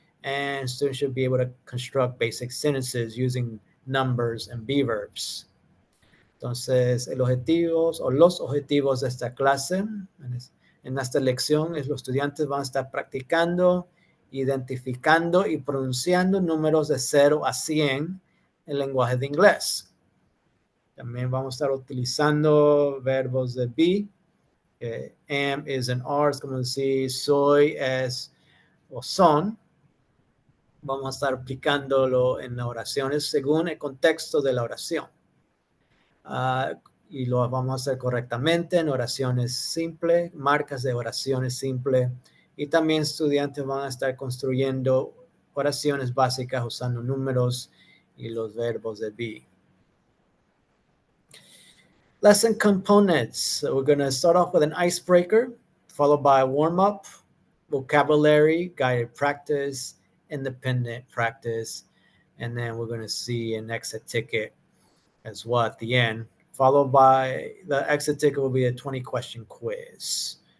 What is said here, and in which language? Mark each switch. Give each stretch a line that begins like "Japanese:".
English: And students should be able to construct basic sentences using numbers and be verbs.
Spanish: Entonces, los objetivos de esta clase, en esta lección, los estudiantes van a estar practicando, identificando y pronunciando números de 0 a 100 en lenguaje de inglés. También vamos a estar utilizando verbos de be,
English: am, is, and are,
Spanish: es como decir soy, es o son. Vamos a estar aplicándolo en las oraciones según el contexto de la oración. Y lo vamos a hacer correctamente en oraciones simples, marcas de oraciones simples. Y también estudiantes van a estar construyendo oraciones básicas usando números y los verbos de be.
English: Lesson components. So we're going to start off with an icebreaker, followed by a warm-up, vocabulary, guided practice, independent practice, and then we're going to see an exit ticket as well at the end, followed by the exit ticket will be a 20-question quiz.